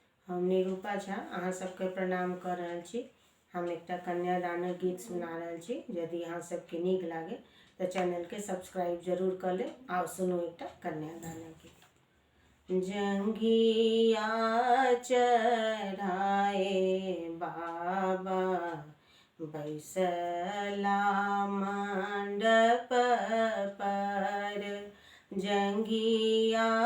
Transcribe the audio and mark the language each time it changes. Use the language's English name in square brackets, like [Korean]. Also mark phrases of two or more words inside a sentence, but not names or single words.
[Maithili] हम निरूपा झा अहाँ सबके प्रणाम कर रहल छी। हम एकटा कन्यादानक गीत सुना रहल छी। यदि अहाँ सबके नीक लागे तो चैनल के सब्सक्राइब जरूर कर ले। आओ सुनो एकटा कन्यादानक गीत। जंघिया चढ़ाए बाबा बैसला मंडप पर, जंघिया